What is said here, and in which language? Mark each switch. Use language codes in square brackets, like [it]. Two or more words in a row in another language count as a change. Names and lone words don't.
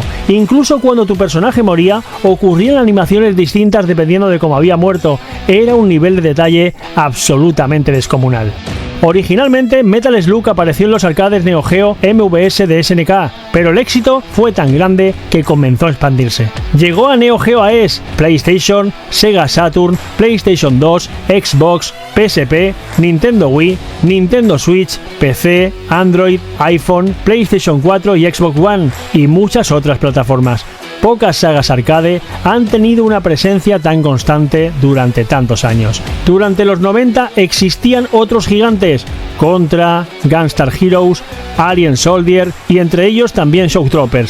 [es] Incluso cuando tu personaje moría, ocurrían animaciones distintas dependiendo de cómo había muerto. Era un nivel de detalle absolutamente descomunal. Originalmente, Metal Slug apareció en los arcades Neo Geo MVS de SNK, pero el éxito fue tan grande que comenzó a expandirse. Llegó a Neo Geo AES, PlayStation, Sega Saturn, PlayStation 2, Xbox, PSP, Nintendo Wii, Nintendo Switch, PC, Android, iPhone, PlayStation 4 y Xbox One, y muchas otras plataformas. Pocas sagas arcade han tenido una presencia tan constante durante tantos años. Durante los 90 existían otros gigantes, Contra, Gunstar Heroes, Alien Soldier y entre ellos también Shock Troopers.